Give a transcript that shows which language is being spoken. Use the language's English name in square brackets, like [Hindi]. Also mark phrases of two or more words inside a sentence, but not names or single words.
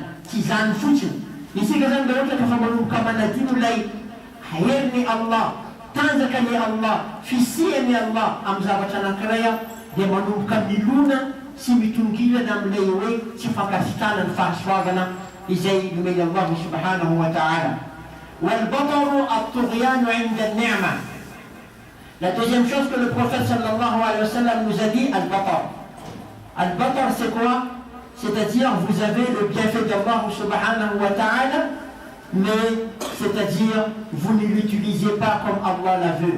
[Malagasy] Tsy izany fotsiny. Isika zany rehetra ka fa manomboka manadino ilay herin'ny Allah, tanjakany Allah, fisiany Allah amin'ny zavatra anankiray a, dia manomboka milona sy mitongilana amin'ilay hoe tsy fankasitrana ny fahasoavana izay nomeny Allah [Arabic] سبحانه وتعالى. والبطر الطغيان عند النعمة. [French] La deuxième chose que le prophète [Arabic] صلى الله عليه وسلم [French] nous a dit, al-batar. Al-batar c'est quoi? C'est-à-dire vous avez le bienfait d'Allah [Arabic] سبحانه وتعالى, [French] mais c'est-à-dire vous ne l'utilisez pas comme Allah la veut.